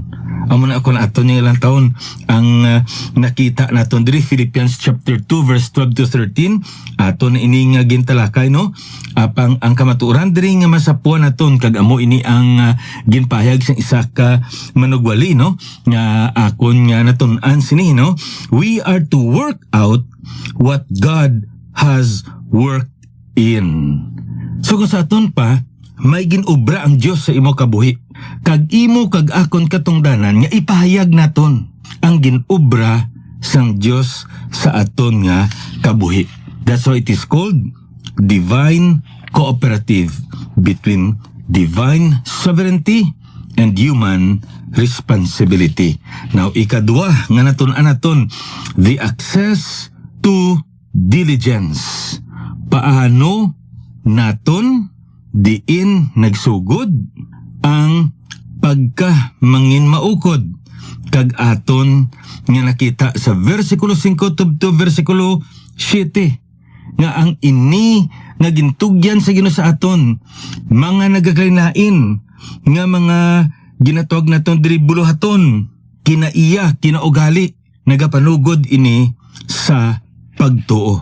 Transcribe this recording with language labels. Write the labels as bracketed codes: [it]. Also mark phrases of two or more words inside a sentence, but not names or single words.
[hil] Amo na ako na aton nga ilang taon ang nakita naton diri Philippians chapter 2 verse 12 to 13. Aton na ini nga gintalakay no, apang ang kamatuoran diri nga masapuan naton kag amo ini ang ginpahayag sang isa ka manugwali no, nga akon nga natun-an sini no. [en] We are to work out what God has worked in. [hil] So kung sa aton pa may ginobra ang Dios sa imo kabuhi, kag imo kag akon katungdanan nga ipahayag naton ang ginobra sang Dios sa aton nga kabuhi. [en] That's why it is called divine cooperative between divine sovereignty and human responsibility. [hil] Now ikadua nga natun-an naton, [en] the access to diligence. [hil] Paano naton diin nagsugod ang pagka mangin maukod, kag aton nga nakita sa versikulo 5 to versikulo 7 nga ang ini nga gintugyan sa Ginoo sa aton mga nagakainain nga mga ginatawag naton diri buluhaton, kinaiya kinaugali, nagapanugod ini sa pagtuo.